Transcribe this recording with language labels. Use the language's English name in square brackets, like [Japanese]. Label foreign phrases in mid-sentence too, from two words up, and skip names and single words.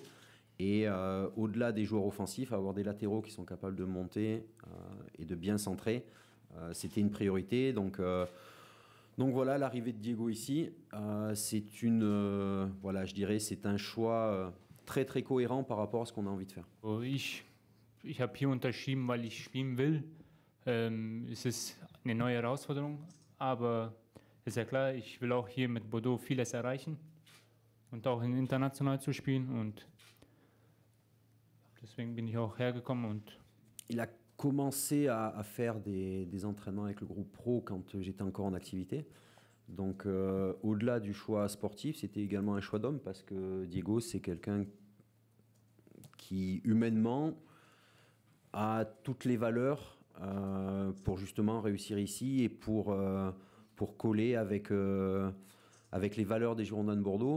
[French] Et au-delà des joueurs offensifs, avoir des latéraux qui sont capables de monter et de bien centrer, c'était une priorité. Donc voilà, l'arrivée de Diego ici, c'est voilà, je dirais, c'est un choix très très cohérent par rapport à ce qu'on a envie de faire. [German] Ich habe hier unterschrieben, weil ich spielen will. Es ist eine neue Herausforderung, aber ist ja klar, ich will auch hier mit Bordeaux vieles erreichen und auch international zu spielen und deswegen bin ich auch hergekommen und [French] il a commencé à faire des entraînements avec le groupe pro quand j'étais encore en activité. Donc au-delà du choix sportif, c'était également un choix d'homme parce que Diego, c'est quelqu'un qui humainement a toutes les valeurs pour justement réussir ici et pour coller avec les valeurs des Girondins de Bordeaux.